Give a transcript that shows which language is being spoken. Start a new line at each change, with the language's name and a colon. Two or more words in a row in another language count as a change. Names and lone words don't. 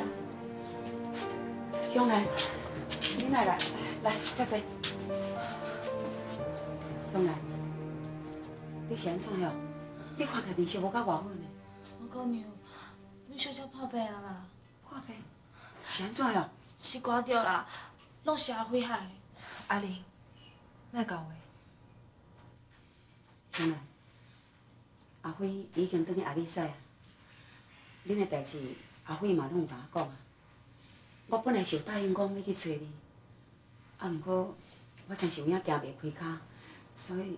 Min Nan Chinese: 向来，你来，遮坐。向来，你是安怎样？你看起来面色无甲偌好呢。我姑娘，你小姐破病啊啦，破病？是安怎样？是刮着啦，拢是阿辉害。阿玲，莫讲话。向来，阿辉已经转去阿里西啊。恁的代志，阿辉嘛拢有甲我讲啊。我本来是有答应讲要去找你，啊，毋过我真是有影行袂开骹，所以。